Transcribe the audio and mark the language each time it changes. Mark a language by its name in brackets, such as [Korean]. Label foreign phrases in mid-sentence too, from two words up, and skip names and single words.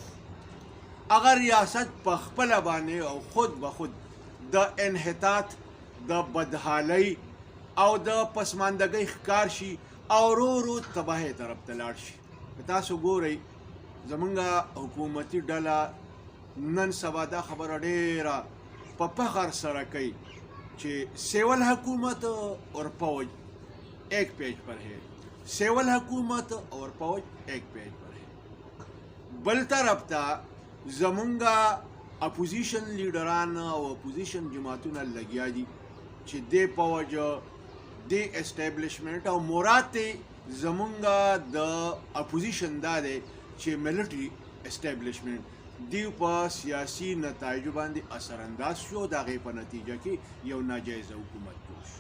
[Pashto] هغه ریاست په خپله باندې او خود به خود د انحطاط، د بدحالۍ او د پسماندګۍ ښکار شي او رو تباهۍ طرف ته لاړ شي. که تاسو ګورئ زمونږ حکومتي ډله نن سبا دا خبره ډیره په فخر سره کوي چې [Urdu] سیول حکومت اور فوج ایک پیج پر ہے، سیول حکومت اور فوج ایک پیج پر ہے. [Pashto] بل طرف ته زمونږ اپوزیشن لیډران او اپوزیشن جماعتونه لګیا دي چې دې فوج دی اسټیبلیشمنټ او مراد ته زمونږ د اپوزیشن دا دی چې [English] military establishment [Pashto] دیو په سیاسي نتایجو باندې اثرانداز شو، د هغې په نتیجه کې یو ناجایزه حکومت جوړ شو.